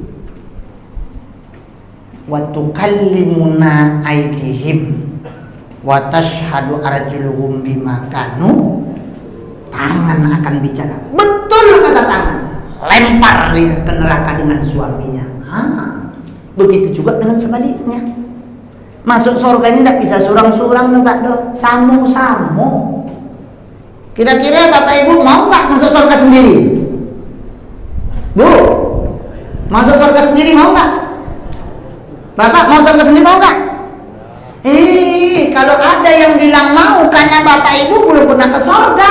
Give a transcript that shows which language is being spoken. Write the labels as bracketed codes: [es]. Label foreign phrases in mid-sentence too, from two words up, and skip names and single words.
[ar] وتكلمنا أيديهم وتشهد أرجلهم بما كانوا. [id] Tangan akan bicara. Betul kata tangan. Lempar dia ke neraka dengan suaminya. Begitu juga dengan sebaliknya. Masuk surga ini tidak bisa surang-surang Pak Do, samu-samu. Kira-kira Bapak Ibu mau nggak masuk surga sendiri? Bu, masuk surga sendiri mau nggak? Bapak mau surga sendiri mau nggak? Kalau ada yang bilang mau karena Bapak Ibu belum pernah ke surga.